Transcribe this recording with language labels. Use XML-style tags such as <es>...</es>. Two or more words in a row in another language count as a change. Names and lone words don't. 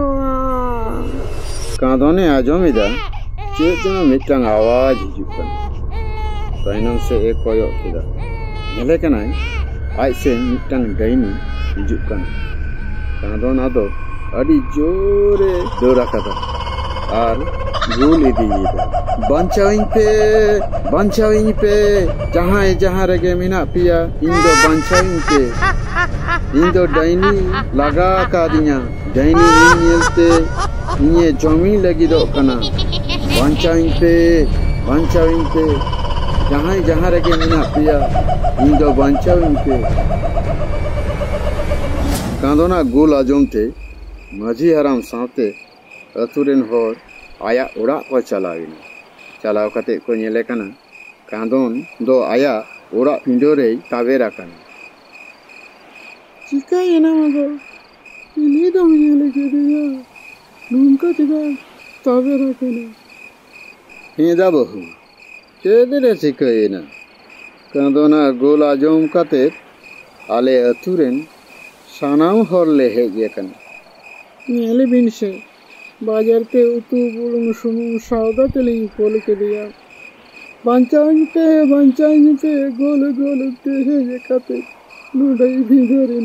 <sat>कांदोने आजमिदा चेत जनो मिदटांग आवाज हिजुग कना। तायनम से एक कोयक किदा नेले कनाय आज से मिदटांग डाइनी हिजुग कना। कांदोन आदो अड़ी जोरे दौड़ा कदा और गुल इदीदा। बांचाविं पे जहां रेगे मिना पिया इन दो बांचाविं पे इन दो डाइनी लगा कादिया। डाइनी नियलते इnye जमी लगी दो कना। बांचाविं पे जहां रेगे मिना पिया इन दो बांचाविं पे। कांदोना गुल आजमते माझी हराम साथे अतुरेन होर आया ओड़ा को चलाविना। चलाव कते को नेले कना कांदोन दो आया ओड़ा पिंडोरे तावेरा कना। चिका येना मगो इनी दो नेले केदिया नुमका चिका तावेरा कना। हेदा बहु चेदरे चिका येना। कांदोना गुल आजम कते आले अतुरेन सानाम हर ले हेजे कना। नेले बिन से बाजार ते उतु बुलुंग सुनुम सौदा तेलिंग कोल के दिया। बांचाविं पे गोल ते हेजे कते नुडाई भिगरेना।</sat>